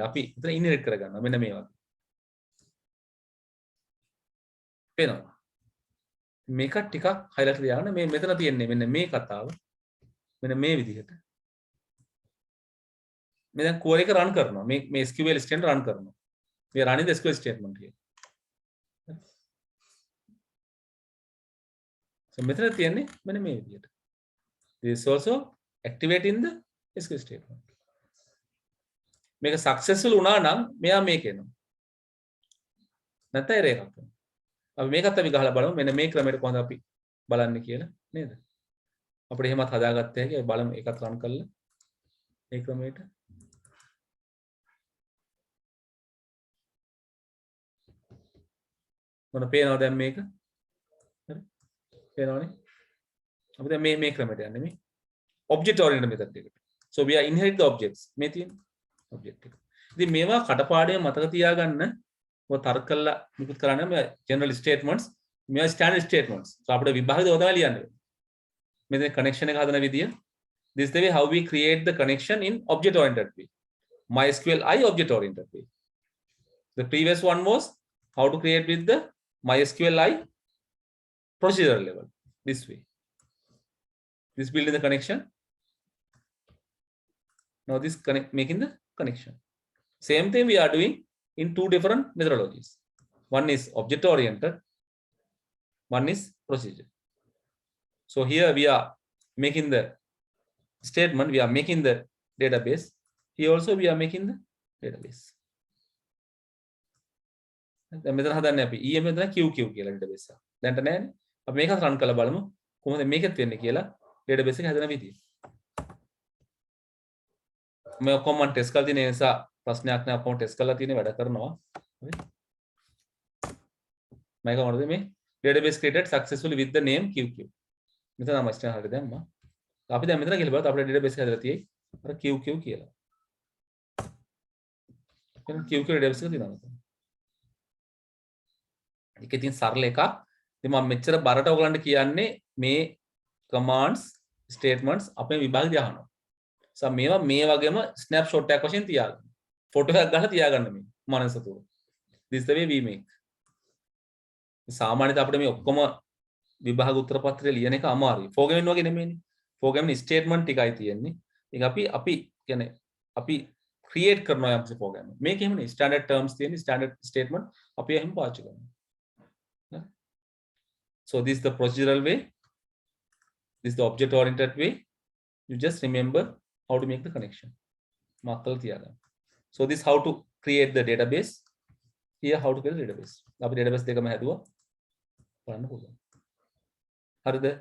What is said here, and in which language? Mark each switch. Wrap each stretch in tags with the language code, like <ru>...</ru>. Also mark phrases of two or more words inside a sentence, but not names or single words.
<si>අපි මෙතන inherit කරගන්නවා. මෙන්න මේ වගේ. පේනවා. මේක ටිකක් highlight කරලා මේ මෙතන තියෙන්නේ මෙන්න මේ කතාව. මෙන්න මේ විදිහට. මේ දැන් query එක run කරනවා. මේ</si> <en>SQL statement run</en> <si>කරනවා.</si> <en>We are running the SQL statement here.</en> <si>So මෙතන තියෙන්නේ මෙන්න මේ විදිහට.</si> <en>This is also activating the SQL statement.</en> <si>මේක successful වුණා නම් මෙයා මේක එනවා. නැත්නම් error එකක් එනවා. අපි මේකත් අපි ගහලා බලමු මෙන්න මේ ක්‍රමයට කොහොමද අපි බලන්නේ කියලා නේද? අපිට එහෙමත් හදාගත්ත හැකි. බලමු ඒකත් run කරලා මේ ක්‍රමයට. මොන පේනවද දැන් මේක? හරි. පේනවනේ? අපි දැන් මේ ක්‍රමයට යන්නේ මේ</si> <en>object oriented method</en> <si>එකට.</si> <en>So we are inherit the objects.</en> <si>මේ තියෙන object එක. ඉතින් මේවා කටපාඩම් මතක තියාගන්න ඔය තර්ක කරලා නිකුත් කරන්නේ මේ</si> <en>general statements,</en> <si>මේවා</si> <en>standard statements.</en> <si>So අපිට විභාගෙදී ඔය තමයි ලියන්නේ. මෙතන connection එක හදන විදිය.</si> <en>This is the way how we create the connection in object oriented way. MySQL I object oriented way. The previous one was how to create with the MySQL I procedural level. This way. This building the connection. Now this making the connection. Same thing we are doing in two different methodologies. One is object oriented, one is procedure. So here we are making the statement, we are making the database. Here also we are making the database.</en> <si>දැන් මෙතන හදන්නේ අපි EM මෙතන QQ කියලා database එක. දැන්ට නෑනේ. අපි මේකත් run කරලා බලමු කොහොමද මේකෙත් වෙන්නේ කියලා database එක හදන විදිය. මේ කොහොමද ටෙස්ට් කරලා තියෙන නිසා ප්‍රශ්නයක් නෑ අපොම ටෙස්ට් කරලා තියෙන වැඩ කරනවා. හරි. මේක මොකද මේ</si> <en>database created successfully with the name QQ.</en> <si>මෙතන තමයි ස්ටෑන් හරියට දැම්මා. අපි දැන් මෙතන ගිහලා බලද්දී අපේ database එක හැදලා තියෙයි අර QQ කියලා. එහෙනම් QQ database එක තියෙනවා මෙතන. ඒක ඉතින් සරල එකක්. ඉතින් මම මෙච්චර බරට ඔයගලන්ට කියන්නේ මේ</si> <en>commands statements</en> <si>අපේ විභාගෙදී අහනවා. මේවා මේ වගේම ස්නැප්ෂොට් එකක් වශයෙන් තියාගන්න. ෆොටෝ එකක් ගහලා තියාගන්න මේ මනස තුල.</si> <en>This the way we make.</en> <si>සාමාන්‍යයෙන් අපිට මේ ඔක්කොම විභාග උත්තර පත්‍රය ලියන එක අමාරුයි. ෆෝගමෙන් වගේ නෙමෙයිනේ. ෆෝගමෙන් ස්ටේට්මන්ට් ටිකයි තියෙන්නේ. ඒක අපි කියන්නේ අපි ක්‍රියේට් කරනවා යම්සි ෆෝගමෙන්. මේක එහෙම නෙවෙයි.</si> <en>standard terms</en> <si>තියෙන</si> <en>standard statement</en> <si>අපි එහෙම පාවිච්චි කරනවා.</si> <en>So this is the procedural way. This is the object oriented way. You just remember how to make the connection.</en> <si>Markal තියාගන්න.</si> <en>So this how to create the database. Here how to create the database.</en> <si>අපි database දෙකම හැදුවා. බලන්න පුළුවන්. හරිද?</si>